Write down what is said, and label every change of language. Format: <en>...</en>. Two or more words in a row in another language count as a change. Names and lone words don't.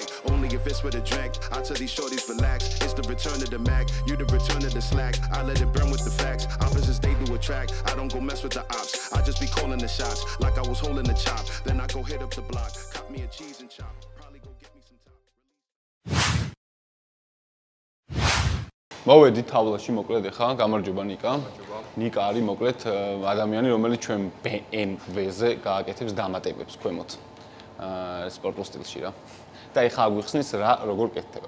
<en>Only if it's with a drink. I tell these shorties relax. It's the return of the Mac. You the return of the slack. I let it burn with the facts. Opposites they do attract. I don't go mess with the ops. I just be calling the shots. Like I was holding the chop. Then I go hit up the block. Cop me a cheese and chop. Probably go get me some top.</en> <ka>მოვედით თავლაში მოკლედ ახლა გამარჯობა ნიკა. ნიკა არის მოკლედ ადამიანი, რომელიც ჩვენ BMW-ზე გააკეთებს დამატებებს ქვემოთ. სპორტულ სტილში რა. და ახლა აგვიხსნის რა როგორ კეთდება.</ka>